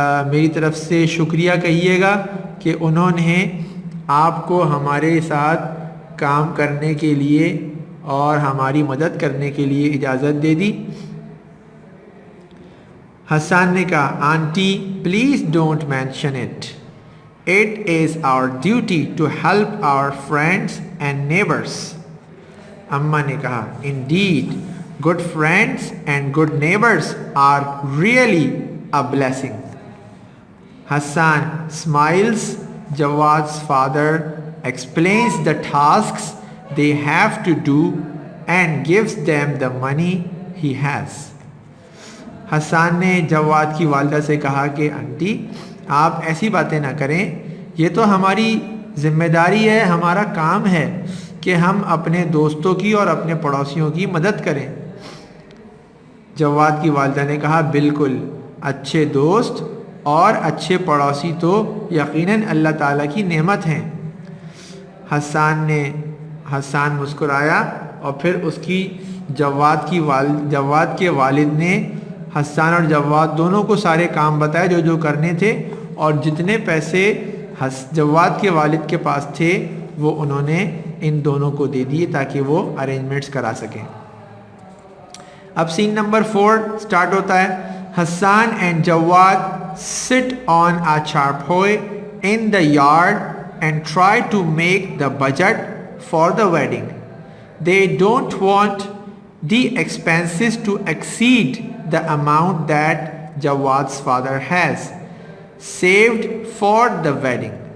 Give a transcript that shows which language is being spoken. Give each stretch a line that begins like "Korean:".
Urdu: میری طرف سے شکریہ کہیے گا کہ انہوں نے آپ کو ہمارے ساتھ کام کرنے کے لیے اور ہماری مدد کرنے کے لیے اجازت دے دی۔ حسان نے کہا aunty
English: Please don't mention it, it is our duty to help our friends and neighbours.
Urdu: اماں نے کہا
English: Indeed good friends and good neighbors are really a blessing. Hassan smiles. Jawad's father explains the tasks they have to do and gives them the money he has.
Urdu: حسان نے جواد کی والدہ سے کہا کہ aunty آپ ایسی باتیں نہ کریں، یہ تو ہماری ذمہ داری ہے، ہمارا کام ہے کہ ہم اپنے دوستوں کی اور اپنے پڑوسیوں کی مدد کریں۔ جواد کی والدہ نے کہا بالکل، اچھے دوست اور اچھے پڑوسی تو یقیناً اللہ تعالیٰ کی نعمت ہیں۔ حسان مسکرایا اور پھر اس کی جواد کے والد نے حسان اور جواد دونوں کو سارے کام بتائے جو جو کرنے تھے، اور جتنے پیسے جواد کے والد کے پاس تھے وہ انہوں نے ان دونوں کو دے دیے تاکہ وہ ارینجمنٹس کرا سکیں۔ اب سین نمبر 4 سٹارٹ ہوتا ہے۔ حسان
English: And Jawad sit on a charpoy in the yard and try to make the budget for the wedding. They don't want the expenses to exceed the amount that Jawad's father has saved for the wedding.